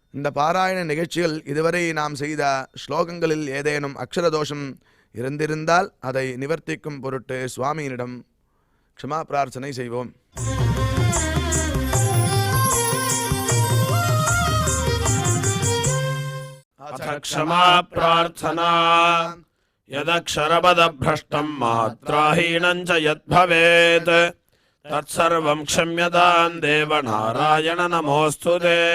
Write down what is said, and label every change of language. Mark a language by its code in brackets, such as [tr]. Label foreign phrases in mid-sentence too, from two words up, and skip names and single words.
[ta] பாராயண நிகழ்ச்சியில் இதுவரை நாம் செய்த ஸ்லோகங்களில் ஏதேனும் அக்ஷரதோஷம் இருந்திருந்தால் அதை நிவர்த்திக்கும் பொருட்டு சுவாமியினிடம் க்ஷமா பிரார்த்தனை செய்வோம். [sa] क्षमा प्रार्थना यदक्षरपदभ्रष्टं मात्राहीनं च यद्भवेत् तत्सर्वं क्षम्यतां देव नारायण नमोऽस्तु ते.